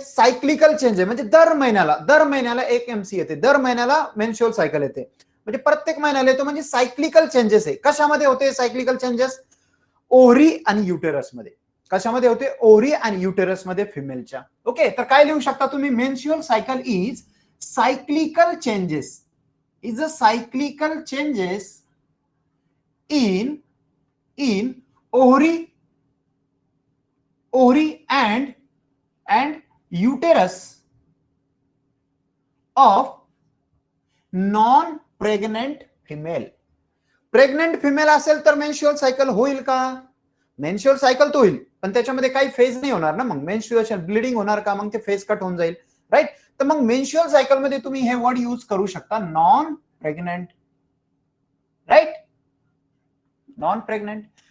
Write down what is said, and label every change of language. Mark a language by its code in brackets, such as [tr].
[mr] Cyclical change आहे. म्हणजे दर महिन्याला एक एमसी येते, दर महिन्याला मेन्स्ट्रुअल सायकल येते, म्हणजे प्रत्येक महिन्याला येतो, म्हणजे सायक्लिकल चेंजेस आहे. कशामध्ये होते सायक्लिकल चेंजेस? ओव्हरी आणि युटेरस मध्ये. कशामध्ये होते? ओव्हरी आणि युटेरस मध्ये फिमेलच्या. ओके, तर काय लिहू शकता तुम्ही? [en] Menstrual cycle is cyclical changes, is a cyclical changes in ovary and uterus of non-pregnant female. [mr] Pregnant female असेल तर मेन्स्ट्रुअल सायकल होईल का? मेन्स्ट्रुअल सायकल तो होईल, पण त्याच्यामध्ये काही फेज नाही होणार ना. मग मेन्स्ट्रुएशन ब्लिडिंग होणार का? मग ते फेज कट होऊन जाईल, राईट. तर मग मेन्स्ट्रुअल सायकल मध्ये तुम्ही हे वर्ड यूज करू शकता, non pregnant, right. Non pregnant.